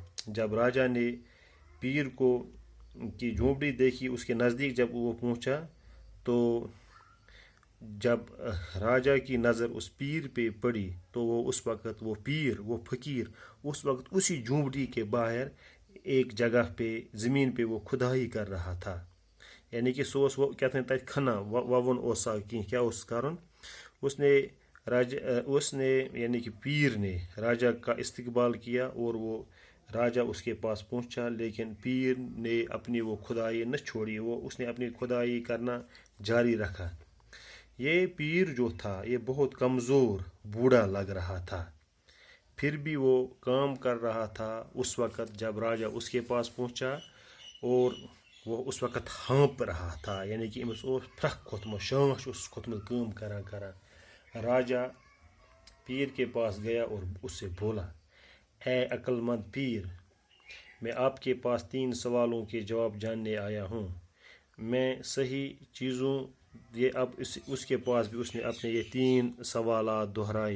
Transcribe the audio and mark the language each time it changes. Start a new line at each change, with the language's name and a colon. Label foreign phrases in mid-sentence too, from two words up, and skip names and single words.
Hindi: जब राजा ने पीर की झोंपड़ी देखी, उसके नज़दीक जब वो पहुंचा, तो जब राजा की नज़र उस पीर पे पड़ी तो वो उस वक़्त वो पीर वो फ़कीर उस वक़्त उसी झोंपड़ी के बाहर एक जगह पे ज़मीन पे वो खुदाई कर रहा था, यानी कि सो वो
Kashmiri: क्या तथ खना ववन ओसा
Hindi: कि क्या उस कारण उसने यानी कि पीर ने राजा का इस्तकबाल किया और वो राजा उसके पास पहुंचा। लेकिन पीर ने अपनी वो खुदाई न छोड़ी, उसने अपनी खुदाई करना जारी रखा। ये पीर जो था ये बहुत कमज़ोर बूढ़ा लग रहा था, फिर भी वो काम कर रहा था। उस वक़्त जब राजा उसके पास पहुंचा और वो उस वक़्त हाँप रहा था, यानी कि
Kashmiri: अमिस फ्रख खोतमुत शांश खोतमुत काम करा करा।
Hindi: राजा पीर के पास गया और उससे बोला, ऐ अक्लमंद पीर, मैं आपके पास 3 सवालों के जवाब जानने आया हूँ। मैं सही चीज़ों ये अब उसके पास भी उसने अपने ये 3 सवालात दोहराए।